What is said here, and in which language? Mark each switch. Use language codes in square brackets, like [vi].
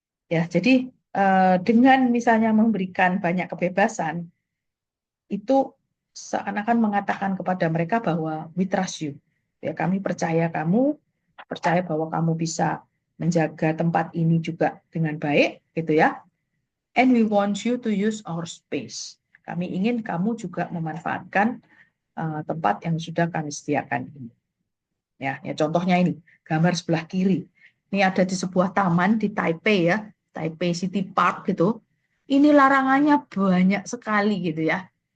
[id] Ya, jadi dengan misalnya memberikan banyak kebebasan, itu seakan-akan mengatakan kepada mereka bahwa [en] we trust you. [id] Ya, kami percaya kamu, percaya bahwa kamu bisa menjaga tempat ini juga dengan baik, gitu ya. [en] And we want you to use our space. [id] Kami ingin kamu juga memanfaatkan tempat yang sudah kami sediakan ini. Ya, contohnya ini, gambar sebelah kiri. Ini ada di sebuah taman di Taipei ya, Taipei City Park gitu. Ini larangannya banyak sekali gitu ya.